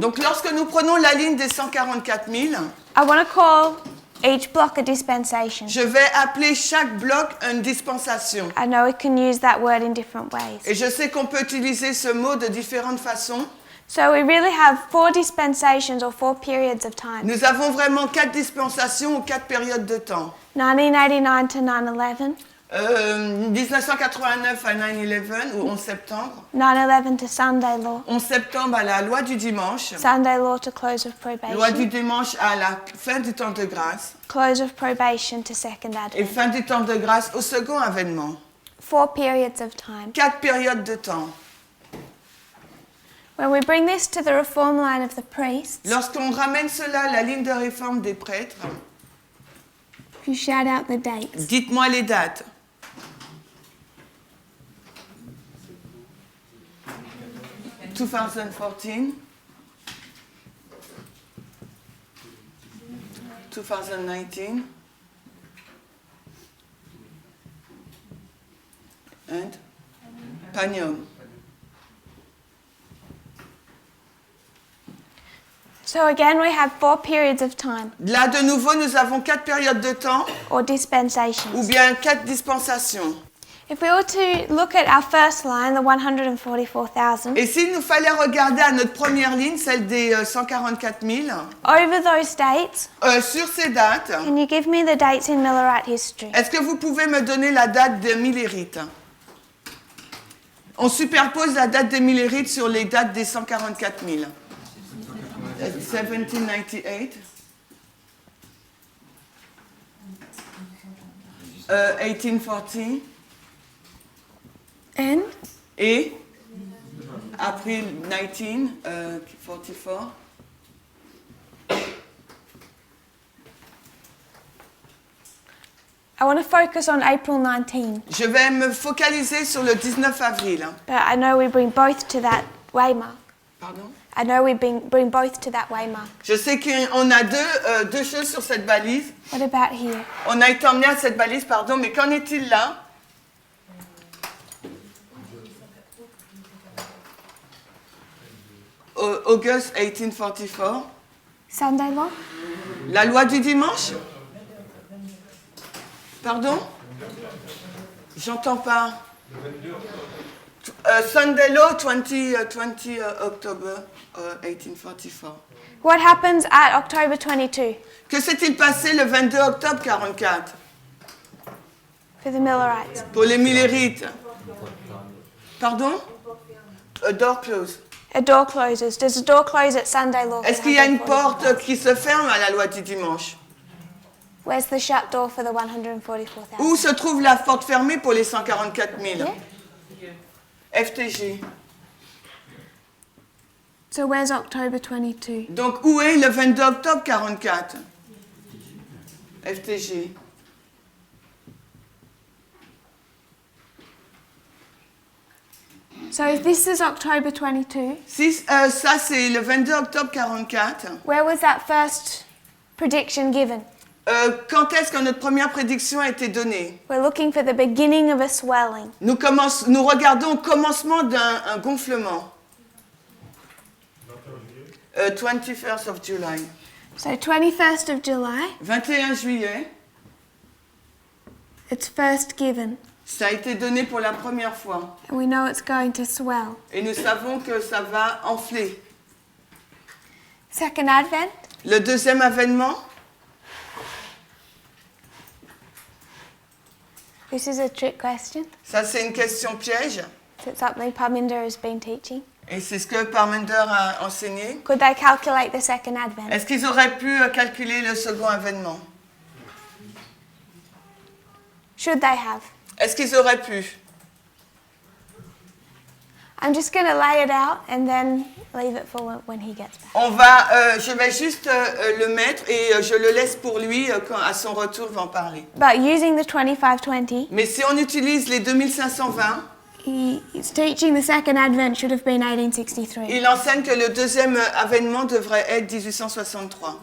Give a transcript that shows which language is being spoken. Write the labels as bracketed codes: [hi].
[fr] Donc lorsque nous prenons la ligne des 144 000, [en] I want to call each block a dispensation. [fr] je vais appeler chaque bloc une dispensation. [en] I know we can use that word in different ways. [fr] Et je sais qu'on peut utiliser ce mot de différentes façons. [en] So we really have 4 dispensations or 4 periods of time. [fr] Nous avons vraiment 4 dispensations ou 4 périodes de temps. [en] 1989 to 9/11, [fr] 1989 à 9/11 ou 11 septembre. [en] 9/11 to Sunday law, [fr] 11 septembre à la loi du dimanche. [en] Sunday law to close of [fr] Loi du dimanche à la fin du temps de grâce. [en] close of probation to second [fr] Et [en] advent. [fr] fin du temps de grâce au second avènement. [en] 4 periods of time. [fr] 4 périodes de temps. [en] When we bring this to the reform line of the priests, [fr] Lorsqu'on ramène cela à la ligne de réforme des prêtres, [en] you shout out the dates. [fr] dites-moi les dates. [en] « 2014, 2019, and Panium. So again, we have 4 periods of time, [fr] Là, de nouveau, nous avons 4 périodes de temps [en] or [fr] ou [en] dispensations. [fr] bien 4 dispensations. [en] If we were to look at our first line, the 144,000, [fr] Et s'il nous fallait regarder à notre première ligne, celle des 144 000, [en] over those dates, [fr] sur ces dates, [en] can you give me the dates in Millerite history? [fr] est-ce que vous pouvez me donner la date des millérites? On superpose la date des millérites sur les dates des 144 000. [en] 1798, 1840 And [fr] et April 1944. [en] I want to focus on April 19, [fr] Je vais me focaliser sur le 19 avril. [en] but I know we bring both to that waymark. [fr] Pardon? [en] I know we bring both to that waymark. [fr] Je sais qu'on a deux choses sur cette balise. [en] What about here? [fr] On a été emmené à cette balise, pardon, mais qu'en est-il là? [en] August 1844. Sunday law? [fr] La loi du dimanche? Pardon? J'entends pas. [en] Sunday law, 20 October 1844. What happens at October 22 [fr] Que s'est-il passé le 22 octobre 44 for the Millerites? pour les millérites? Pardon? [en] A door close. A door closes. Does a door close at Sunday law? for [fr] Est-ce qu'il y a une [en] 144? [fr] porte qui se ferme à la loi du dimanche? [en] Where's the shut door for the 144,000? [fr] Où se trouve la porte fermée pour les 144 000? [en] Yeah. FTG. So where's October 22? [fr] Donc, où est le 22 octobre 44? FTG. [en] So if this is October 22, [fr] Si ça, c'est le 22 octobre 44. [en] where was that first prediction given? [fr] Quand est-ce que notre première prédiction a été donnée? [en] We're looking for the beginning of a swelling. [fr] Nous regardons au commencement d'un gonflement. [en] 21st of July. So 21st of July, [fr] 21 juillet, [en] it's first given. [fr] ça a été donné pour la première fois. [en] And we know it's going to swell. [fr] Et nous savons que ça va enfler. [en] Second Advent, [fr] Le deuxième avènement, [en] This is a trick question. [fr] Ça, c'est une question piège. [en] Is it something Parminder has been teaching? [fr] Et c'est ce que Parmender a enseigné. [en] Could they calculate the second advent? [fr] Est-ce qu'ils auraient pu calculer le second avènement? [en] Should they have? [fr] Est-ce qu'ils auraient pu? [en] I'm just going to lay it out and then leave it for when he gets back. [fr] Je vais juste le mettre et je le laisse pour lui quand à son retour, il va en parler. [en] But using the 2520, [fr] Mais si on utilise les 2520, [en] he's teaching the second advent should have been 1863. [fr] il enseigne que le deuxième avènement devrait être 1863.